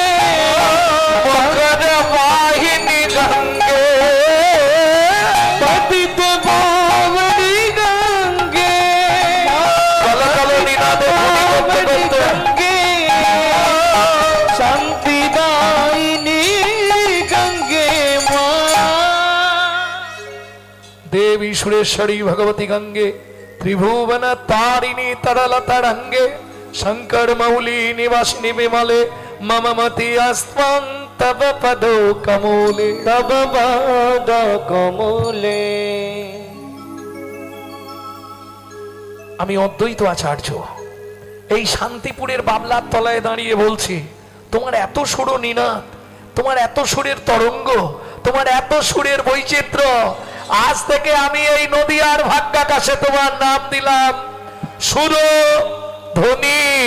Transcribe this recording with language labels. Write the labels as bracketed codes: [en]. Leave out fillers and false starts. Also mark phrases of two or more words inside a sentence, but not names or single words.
[bn] মকর বাহিনী গঙ্গে, পতিত পাবনী গঙ্গে, কল কল নিনাদে ধ্বনি করতে করতে গঙ্গে, শান্তিদায়িনী গঙ্গে মা। [sa] देवी सुरेश्वरी भगवती गंगे, त्रिभुवन तारिणी तरल तरंगे, शंकर मौली निवासिनी विमले, मम मति अस्त्वं তব পদ কমলে। তব পদ কমলে। [bn] আমি অদ্বৈত আচার্য এই শান্তিপুরের বাবলার তলায় দাঁড়িয়ে বলছি, তোমার এত সুর নিনাদ, তোমার এত সুরের তরঙ্গ, তোমার এত সুরের বৈচিত্র্য, আজ থেকে আমি এই নদীয়ার ভাগ্যাকাশে তোমার নাম দিলাম সুরধ্বনি।